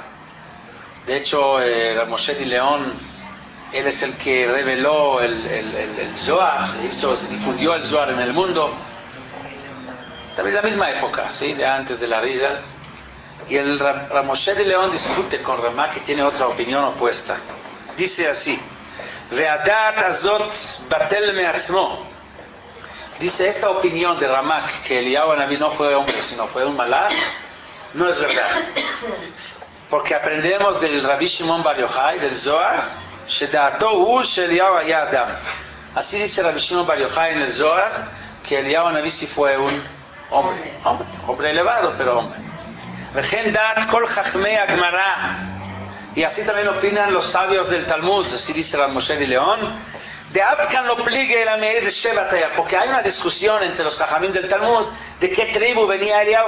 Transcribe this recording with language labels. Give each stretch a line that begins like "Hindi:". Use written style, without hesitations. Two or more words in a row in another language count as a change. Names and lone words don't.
Spanish: De hecho, Moshe Di León, él es el que reveló el Zohar, difundió el Zohar en el mundo. También la misma época, ¿sí? De antes de la Rilla. Y el Moshe de León discute con Ramak, que tiene otra opinión opuesta. Dice así:
Hebrew: ודעת זאת בטל מעצמו.
Spanish: Dice, esta opinión de Ramak, que Eliyahu Hanaví no fue hombre, sino fue un malach, no es verdad. Porque aprendemos del Rabbi Shimon Bar Yochai, del Zohar,
Hebrew: שדעתו הוא שאליהו היה אדם.
Spanish: Así dice Rabbi Shimon Bar Yochai en el Zohar, que Eliyahu Hanaví sí fue un hombre elevado, pero hombre. Y así también opinan los sabios del Talmud, así dice Rav Moshe Di León, porque hay una discusión entre los Jajamim del Talmud de qué tribu venía Eliyahu.